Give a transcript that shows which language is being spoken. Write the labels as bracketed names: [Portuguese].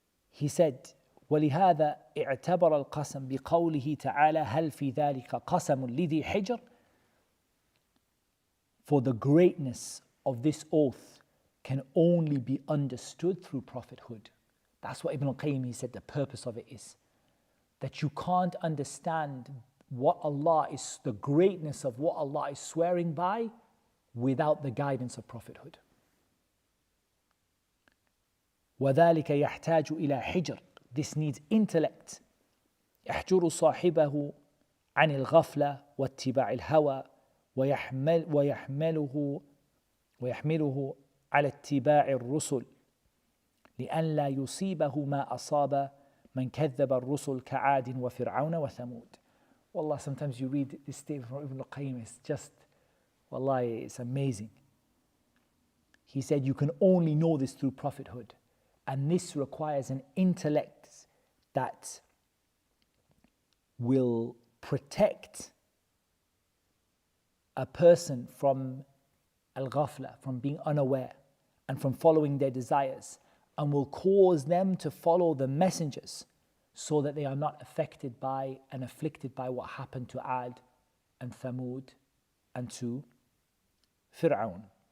[English] He said, [Arabic] وَلِهَذَا اعْتَبَرَ الْقَسَمْ بِقَوْلِهِ تَعَالَى هَلْ فِي ذَلِكَ قَسَمٌ لِذِي حِجْرٍ. [English] For the greatness of this oath can only be understood through prophethood. That's what Ibn al-Qayyim, he said the purpose of it is. That you can't understand the greatness of what Allah is swearing by without the guidance of prophethood. [Arabic] وَذَلِكَ يَحْتَاجُ إِلَى حِجْرٍ. [English] This needs intellect. [Arabic] يَحْجُرُ صَاحِبَهُ عَنِ الْغَفْلَةِ وَاتِّبَاعِ الْهَوَى ويحمله على اتباع الرسل لأن لا يصيبه ما أصاب من كذب الرسل كعاد وفرعون وثمود. [English] Wallah, sometimes you read this statement from Ibn al-Qayyim, it's just, wallahi, it's amazing. He said you can only know this through prophethood, and this requires an intellect that will protect a person from al-ghafla, from being unaware and from following their desires, and will cause them to follow the messengers so that they are not affected by and afflicted by what happened to Ad and Thamud and to Fir'aun.